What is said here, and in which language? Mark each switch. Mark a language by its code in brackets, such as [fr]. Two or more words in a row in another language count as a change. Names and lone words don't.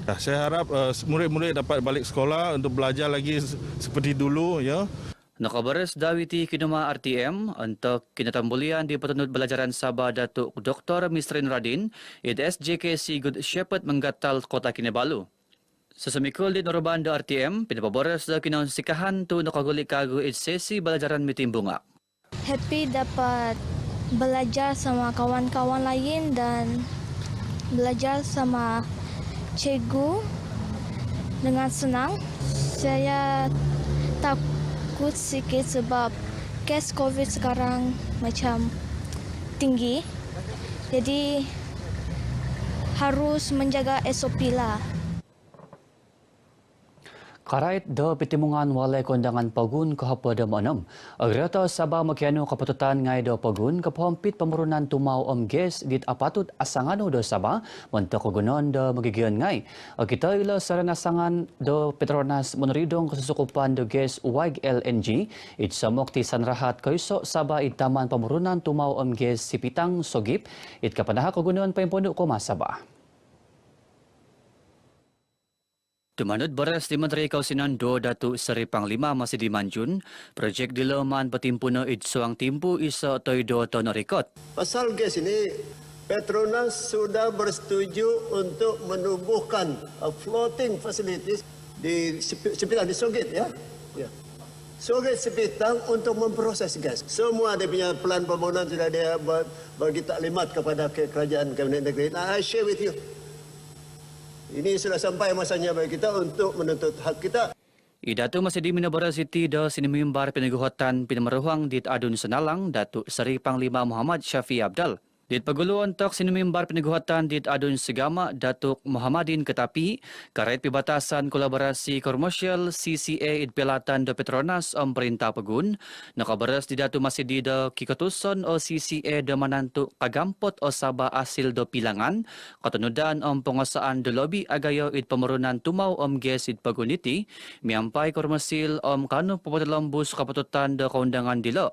[ms] Saya harap murid-murid dapat balik sekolah untuk belajar lagi seperti dulu, ya. [dtp] Nakabares dawiti kinuma RTM untuk kinatambulian di petunut belajaran Sabah Datuk Dr. Misrin Radin id SJKC Good Shepherd Menggatal Kota Kinabalu. Sesemikul di Noraban do RTM, pinapaboras da kinausikahan tu nakaguli-kagu id sesi belajaran mitimbunga. [ms] Happy dapat belajar sama kawan-kawan lain dan belajar sama cikgu dengan senang. Saya takut sikit sebab kes COVID sekarang macam tinggi. Jadi harus menjaga SOP lah. [dtp] Karait do petimungan walay kondangan pagun kahapa da manam. Agrata Sabah makiano kapatutan ngay do pagun kapahampit pemerunan tumau ges dit apatut asangano do Sabah mantak kogunon do magigian ngay. Kita ila sarana asangan do Petronas meneridong kesusukupan do ges UIG LNG it samok ti sanrahat kaiso Sabah it taman pemerunan tumau ges sipitang sogip it kapanaha kogunon paimpondok koma Sabah. Tumanod baras di Menteri Kausinan do Datuk Seri Panglima masih dimanjun, projek dilaman patimpuno idsuang timpu iso toido tono rekod. [ms] Pasal gas ini, Petronas sudah bersetuju untuk menubuhkan [en] floating facilities [ms] di Sipitang, di Sogit, ya. Sogit Sipitang untuk memproses gas. Semua dia punya pelan pembangunan sudah dia bagi taklimat kepada kerajaan Kabinet Negeri. [en] Nah, I share with you. [ms] Ini sudah sampai masanya bagi kita untuk menuntut hak kita. [dtp] Idatu masih di Minabara City do sinimimbar peneguhatan pinamaruhang dit adun senalang Datuk Seri Panglima Muhammad Syafi Abdal. Dit pagulo untuk sinimimbar peneguhatan dit adun segama Datuk Muhammadin Ketapi, karait pibatasan kolaborasi komersial CCA id pelatan do Petronas perintah pegun, nakabaras di datu masih di do kikatuson o CCA do manantu kagampot o Sabah asil do pilangan, katunudan penguasaan do lobby agayo id pemerunan tumau ges id paguniti, miampai komersil kanu papatelambus kapatutan do kaundangan dilo.